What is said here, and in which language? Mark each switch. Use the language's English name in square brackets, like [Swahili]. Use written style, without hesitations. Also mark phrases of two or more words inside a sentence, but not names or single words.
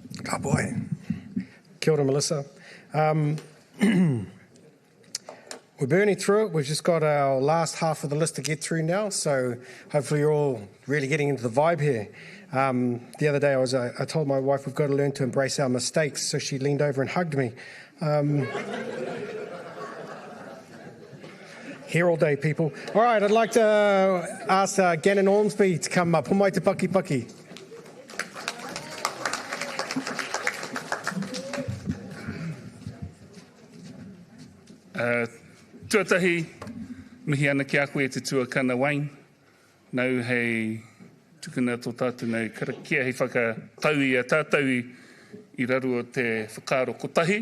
[English] Oh boy. [Māori] Kia ora, [English] Melissa. We're burning through it. We've just got our last half of the list to get through now, so hopefully you're all really getting into the vibe here. The other day I told my wife we've got to learn to embrace our mistakes, so she leaned over and hugged me. Here all day, people. All right, I'd like to ask Gannon Ormsby to come up. [Māori] Homai te paki paki. Tuatahi, mihi ana ki a koe te tuakana wain. Nau hei tukuna tō tātou nei karakia hei whakatau I a tātou I raru o te whakaaro kotahi.